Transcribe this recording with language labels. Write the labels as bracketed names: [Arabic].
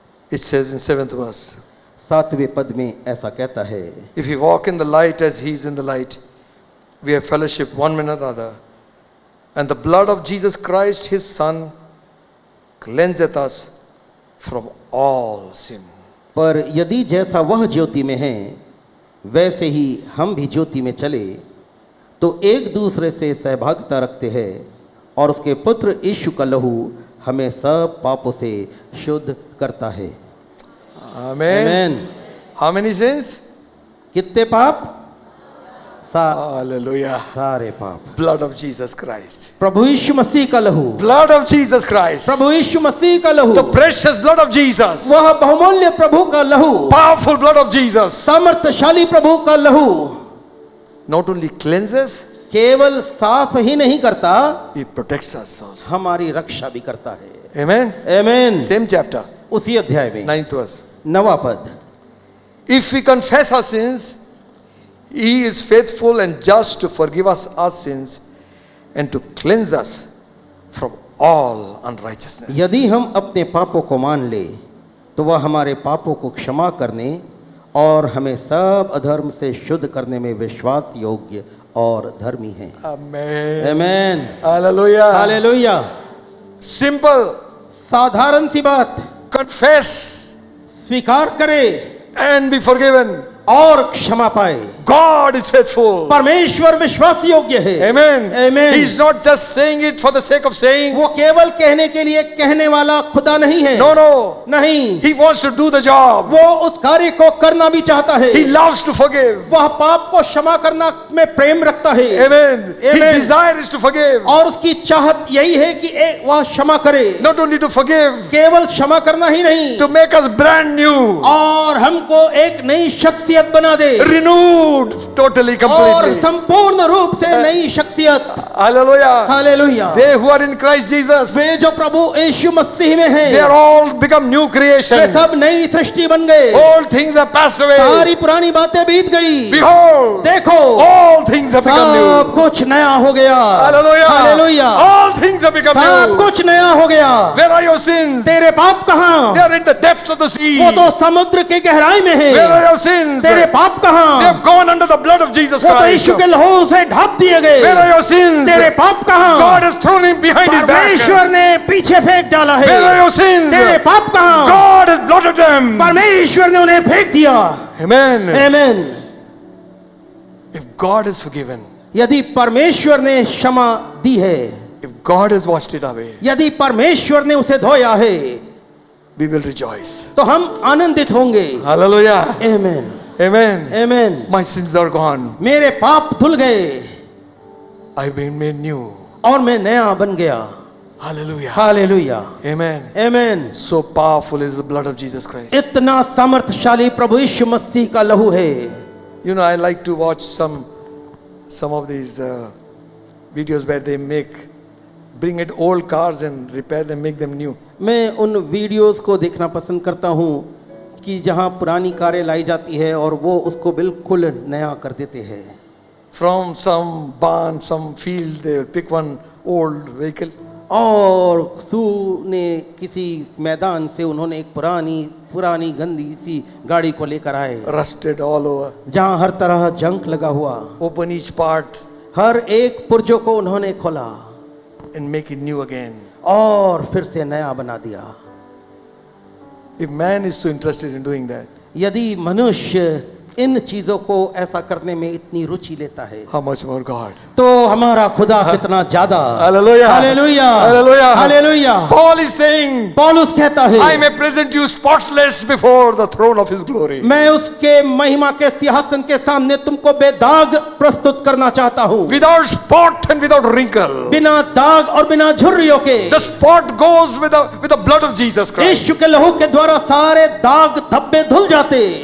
[English] It says in 7th verse, [Hindi] 7वें पद में ऐसा कहता है, [English] if we walk in the light as he is in the light, we have fellowship one with another, and the blood of Jesus Christ his son cleanseth us from all sin. [Hindi] पर यदि जैसा वह ज्योति में है वैसे ही हम भी ज्योति में चले तो एक दूसरे से सहभागिता रखते हैं और उसके पुत्र यीशु का लहू हमें सब पापों से शुद्ध करता है। [English] Amen. [Hindi] आमीन। [English] How many sins? [Hindi] कितने पाप? [English] Hallelujah. [Hindi] सारे पाप। [English] Blood of Jesus Christ. [Hindi] प्रभु यीशु मसीह का लहू, [English] Blood of Jesus Christ. [Hindi] प्रभु यीशु मसीह का लहू, [English] The precious blood of Jesus. [Hindi] वह बहुमूल्य प्रभु का लहू, [English] Powerful blood of Jesus. [Hindi] सामर्थ्यशाली प्रभु का लहू [English] Not only cleanses, [Hindi] केवल साफ ही नहीं करता, [English] it protects us also. [Hindi] हमारी रक्षा भी करता है। [English] Amen. [Hindi] आमीन। [English] Same chapter, [Hindi] उसी अध्याय में [English] 9th verse. [Hindi] 9वां पद, [English] If we confess our sins, He is faithful and just to forgive us our sins and to cleanse us from all unrighteousness. [Hindi] यदि हम अपने पापों को मान ले तो वह हमारे पापों को क्षमा करने और हमें सब अधर्म से शुद्ध करने में विश्वास योग्य और धर्मी है। [English] Amen. [Hindi] आमीन। [English] Hallelujah. [Hindi] हालेलुया। [English] Simple. [Hindi] साधारण सी बात, [English] Confess [Hindi] स्वीकार करे [English] and be forgiven. [Hindi] और क्षमा पाए। [English] God is faithful. [Hindi] परमेश्वर विश्वास योग्य है। [English] Amen. Amen. He is not just saying it for the sake of saying. [Hindi] वो केवल कहने के लिए कहने वाला खुदा नहीं है। [English] No, no. [Hindi] नहीं, [English] He wants to do the job. [Hindi] वो उस कार्य को करना भी चाहता है। [English] He loves to forgive. [Hindi] वह पाप को क्षमा करना में प्रेम रखता है। [English] Amen. His Amen. desire is to forgive. [Hindi] और उसकी चाहत यही है कि वह क्षमा करे। [English] Not only to forgive, [Hindi] केवल क्षमा करना ही नहीं, [English] to make us brand new, [Hindi] और हमको एक नई शख्सियत बना दे, [English] renewed totally, [Hindi] और [English] completely. [Hindi] संपूर्ण रूप से नई शख्सियत। [English] Hallelujah. [Hindi] Hallelujah. [English] They who are in Christ Jesus, [Hindi] वे जो प्रभु यीशु मसीह में हैं, [English] they are all become new creation. [Hindi] वे सब नई सृष्टि बन गए। [English] All things are passed away. [Hindi] सारी पुरानी बातें बीत गई। [English] Behold, [Hindi] देखो, [English] all things have become [Hindi] सब [English] new. [Hindi] कुछ नया हो गया। [English] Hallelujah. [Hindi] Hallelujah. [English] All things have become [Hindi] सब [English] new. [Hindi] कुछ नया हो गया। [English] Where are your sins? [Hindi] तेरे पाप कहाँ? [English] They are in the depths of the sea. [Hindi] वो तो समुद्र की गहराई में है। [English] Where are your sins? [Hindi] तेरे [English] They [Hindi] पाप कहाँ? [English] have gone under the blood of Jesus [Hindi] वो तो [English] Christ. [Hindi] यीशु के लहू से ढक दिए गए। [English] Where are your sins? [Hindi] तेरे पाप कहाँ? [English] God has thrown him behind his back. [Hindi] परमेश्वर ने पीछे फेंक डाला है। [English] Where are your sins? [Hindi] तेरे पाप कहाँ? [English] God has blotted them. [Hindi] परमेश्वर ने उन्हें फेंक दिया। [English] Amen. [Hindi] आमीन। [English] If God has forgiven, [Hindi] यदि परमेश्वर ने क्षमा दी है, [English] if God has washed it away, [Hindi] यदि परमेश्वर ने उसे धोया है, [English] we will rejoice. [Hindi] तो हम आनंदित होंगे। [English] Hallelujah. [Hindi] आमीन। [English] Amen. [Hindi] आमीन। [English] My sins are gone. [Hindi] मेरे पाप धुल गए [English] I've been made new. [Hindi] और मैं नया बन गया। [English] Hallelujah. [Hindi] हालेलुया। [English] Amen. [Hindi] आमीन। [English] So powerful is the blood of Jesus Christ. [Hindi] इतना सामर्थ्यशाली प्रभु यीशु मसीह का लहू है। [English] You know, I like to watch some of these videos where they bring it old cars and repair them, make them new. [Hindi] मैं उन videos को देखना पसंद करता हूँ कि जहाँ पुरानी कारें लाई जाती है और वो उसको बिल्कुल नया कर देते हैं। [English] From some barn, some field, they will pick one old vehicle. [Hindi] और ने किसी मैदान से उन्होंने एक पुरानी गंदी सी गाड़ी को लेकर आए, [English] Rusted all over. [Hindi] जहाँ हर तरह जंक लगा हुआ। [English] Open each part [Hindi] हर एक पुर्जों को उन्होंने खोला [English] and make it new again. [Hindi] और फिर से नया बना दिया। [English] If man is so interested in doing that, [Hindi] यदि मनुष्य इन चीजों को ऐसा करने में इतनी रुचि लेता है, [English] how much more God? [Hindi] तो हमारा खुदा कितना ज्यादा। [English] Hallelujah. [Hindi] Hallelujah. [English] Hallelujah. [Hindi] Hallelujah. [English] Paul is saying, [Hindi] पौलुस कहता [English] I [Hindi] है, [English] may present you spotless before the throne of His glory. [Hindi] मैं उसके महिमा के सिंहासन के सामने तुमको बेदाग प्रस्तुत करना चाहता हूँ, [English] Without spot and without wrinkle. [Hindi] बिना दाग और बिना झुर्रियों के। [English] The spot goes with the blood of Jesus Christ. [Hindi] यीशु के लहू के द्वारा सारे दाग धब्बे धुल जाते,